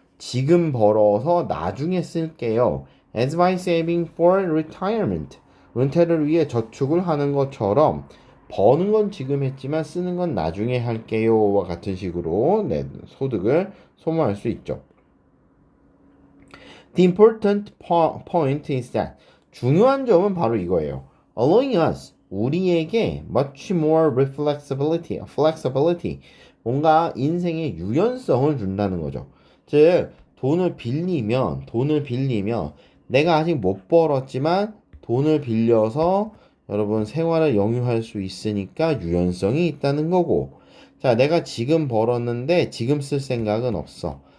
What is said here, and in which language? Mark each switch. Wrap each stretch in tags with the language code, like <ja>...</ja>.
<ko>지금 벌어서 나중에 쓸게요.</ko> <en>As by saving for retirement.</en> <ko>은퇴를 위해 저축을 하는 것처럼 버는 건 지금 했지만 쓰는 건 나중에 할게요와 같은 식으로 소득을 소모할 수 있죠.</ko> <en>The important point is that</en> <ko>중요한 점은 바로 이거예요.</ko> <en>Allowing us</en> <ko>우리에게</ko> <en>much more flexibility</en> <ko>뭔가 인생의 유연성을 준다는 거죠. 즉 돈을 빌리면 내가 아직 못 벌었지만 돈을 빌려서 여러분 생활을 영위할 수 있으니까 유연성이 있다는 거고 자 내가 지금 벌었는데 지금 쓸 생각은 없어.</ko>